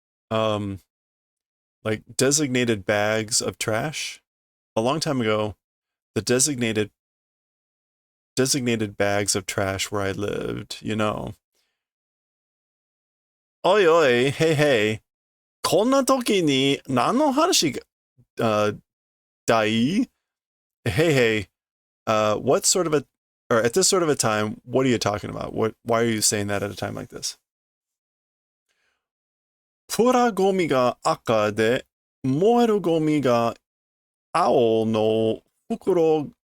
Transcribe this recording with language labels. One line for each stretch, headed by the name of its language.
English: Like designated bags of trash. A long time ago, the designated bags of trash where I lived, you know. Oi oi, hey hey.
Japanese: こんな時に何の話だい?
English: Hey hey, what sort of or at this sort of a time, what are you talking about? Why are you saying that at a time like this?
Japanese: プラゴミが赤で燃えるゴミが青の袋